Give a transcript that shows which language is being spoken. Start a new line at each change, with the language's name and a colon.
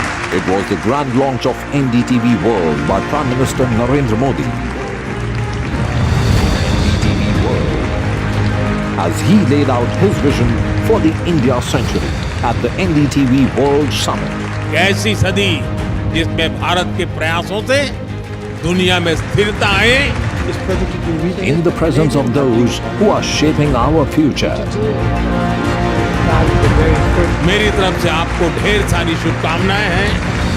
English: It was the grand launch of NDTV World by Prime Minister Narendra Modi. NDTV World, as he laid out his vision for the India century at the NDTV World Summit.
Hindi: कैसी सदी जिसमें भारत के प्रयासों से दुनिया में स्थिरता आए.
English: In the presence of those who are shaping our future.
Hindi: मेरी तरफ से आपको ढेर सारी शुभकामनाएं हैं.